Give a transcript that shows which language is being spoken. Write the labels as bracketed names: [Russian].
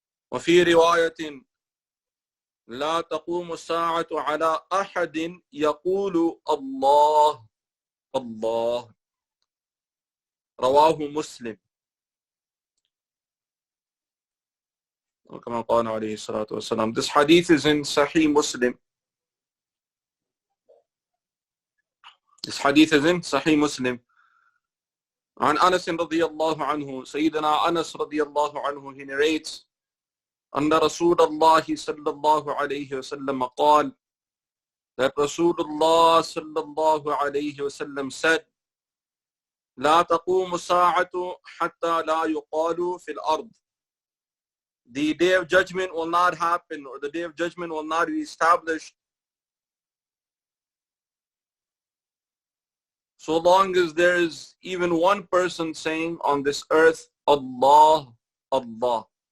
[Arabic] وفي رواية لا تقوم الساعة على أحد يقول الله الله. رواه مسلم. كما قال عليه الصلاة والسلام. [English] This hadith is in Sahih Muslim. This hadith is in Sahih Muslim. [Arabic] عن أنس رضي الله عنه, Sayyidina Anas رضي الله عنه, [English] he narrates, [Arabic] أن رسول الله صلى الله عليه وسلم قال, [English] that Rasulullah [Arabic] صلى الله عليه وسلم [English] said, [Arabic] لا تقوم الساعة حتى لا يقال في الأرض. [English] The day of judgment will not happen, or the day of judgment will not be established so long as there is even one person saying on this earth, Allah, Allah.